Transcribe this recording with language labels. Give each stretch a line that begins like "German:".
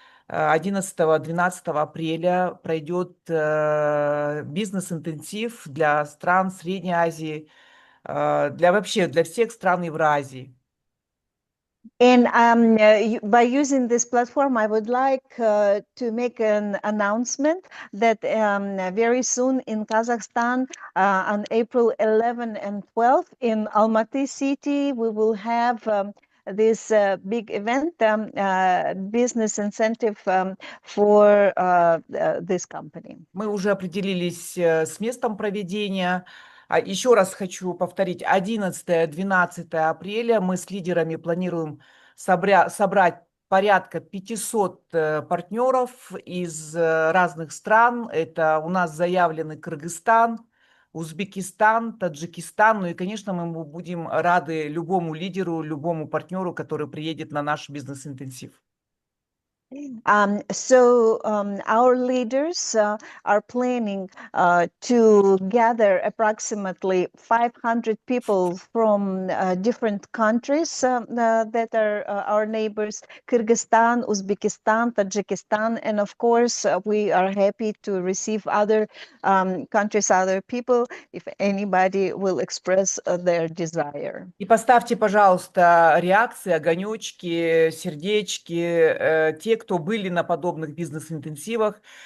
Russian: 11-12 апреля пройдет бизнес-интенсив для стран Средней Азии, для всех стран Евразии.
English: And by using this platform, I would like to make an announcement that very soon in Kazakhstan, on April 11 and 12 in Almaty city, we will have this big event, business incentive for this company.
Russian: Мы уже определились с местом проведения. Еще раз хочу повторить, 11-12 апреля мы с лидерами планируем собрать порядка 500 партнеров из разных стран. Это у нас заявлены Кыргызстан, Узбекистан, Таджикистан. Ну и, конечно, мы будем рады любому лидеру, любому партнеру, который приедет на наш бизнес-интенсив.
English: So our leaders are planning to gather approximately 500 people from different countries that are our neighbors, Kyrgyzstan, Uzbekistan, Tajikistan, and of course we are happy to receive other countries, other people, if anybody will express their desire.
Russian: И поставьте, пожалуйста, реакции, огонечки, сердечки, те, кто были на подобных бизнес-интенсивах.